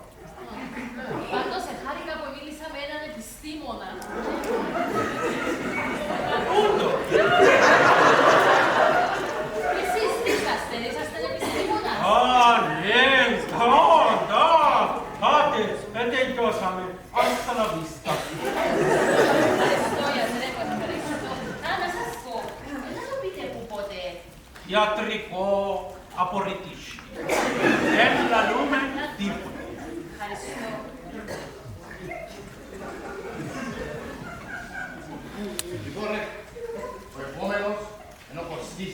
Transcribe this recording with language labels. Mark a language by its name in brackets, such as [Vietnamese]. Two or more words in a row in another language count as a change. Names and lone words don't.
[Greek] Πάντως χάρηκα που μίλησα με έναν επιστήμονα. Ούτω. Εσείς τι είσαστε επιστήμονας. Ναι, да. Άντε, τελειώσαμε. [Spanish] Hasta la vista. [Greek] Ευχαριστώ, γιατρέ, ευχαριστώ. Να σας πω, να το πείτε που ποτέ. Ιατρικό απορριτήσκι. Δεν λαλούμε τίποτα. Ευχαριστώ. Λοιπόν ρε, ο επόμενος είναι ο Κωστής.